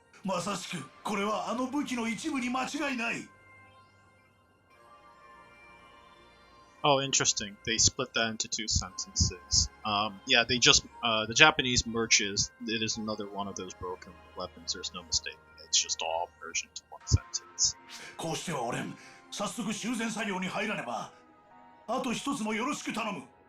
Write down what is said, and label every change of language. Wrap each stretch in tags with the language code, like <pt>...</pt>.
<ja>まさしくこれはあの武器の一部に間違いない。</ja> <en>Oh, interesting. They split that into two sentences. Yeah, they just the Japanese merges. It is another one of those broken weapons. There's no mistake. It's just all merged into one sentence.</en> <ja>こうしては俺、早速修繕作業に入らねば。あと一つもよろしく頼む。</ja>